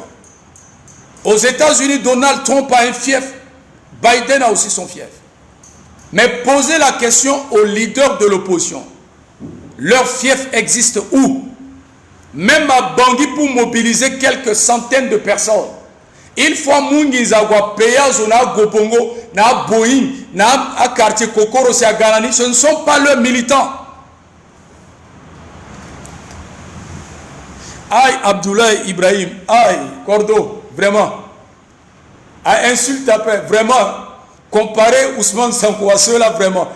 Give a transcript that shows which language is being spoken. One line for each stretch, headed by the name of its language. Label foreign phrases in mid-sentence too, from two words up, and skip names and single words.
French: Aux États-Unis, Donald Trump a un fief. Biden a aussi son fief. Mais posez la question aux leaders de l'opposition. Leur fief existe où? Même à Bangui, pour mobiliser quelques centaines de personnes, il faut Mungizagwa, Peyaz, na Gobongo, na Boeing, na quartier Kokoro, c'est à Ganani. Ce ne sont pas leurs militants. Aïe, Abdoulaye Ibrahim. Aïe, Cordo, vraiment. Aïe, insulte après, vraiment. Comparer Ousmane Sonko à ceux-là, vraiment.